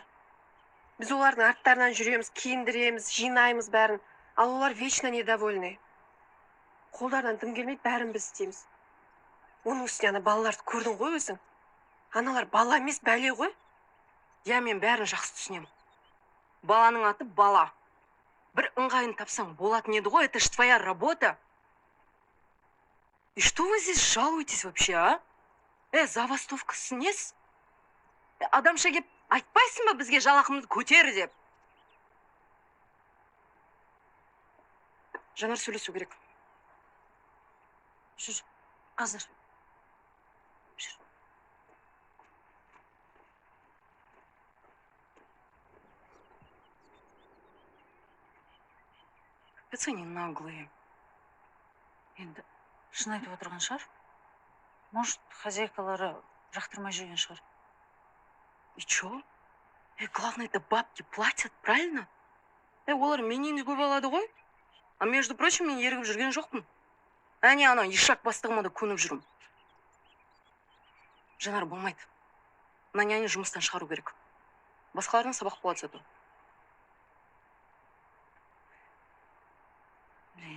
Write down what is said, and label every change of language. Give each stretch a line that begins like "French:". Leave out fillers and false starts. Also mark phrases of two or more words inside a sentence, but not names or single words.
Kazakh: Біз олардың арттарынан жүреміз, киіндіреміз, жинаймыз бәрін, ал олар
Russian: вечно недовольны.
Kazakh: Қолдарынан дым келмейді, бәрін біз істейміз. Оның үстіне ана балаларды көрдің ғой өзің. Аналар бала емес, бәле ғой. Я, мен бәрін жақсы түсінемін. Баланың аты бала. Бір ыңғайын тапсаң болатын еді ғой,
Russian: это ж твоя работа. И что вы здесь жалуетесь вообще, а?
Kazakh: Забастовкасы несі? Адамша кеп айтпайсың ба бізге жалақымызды көтер деп? Жанар, сөйлесу керек. Жүр, қазір. Жүр.
Russian: Капец они наглые.
Kazakh: Енді шын айтып отырған шығар. Может, хозяйкалары жақтырмай жүрген шығар.
Russian: И чё? Главное, это бабки платят, правильно?
Kazakh: Олар менен көп алады ғой.
Russian: А между прочим,
Kazakh: мен ерігіп жүрген жоқпын. Әне ана ешак бастығыма да көніп жүрмін. Жанар, болмайды. Мына няня жұмыстан шығару керек. Басқаларына сабақ болады зато. Блин.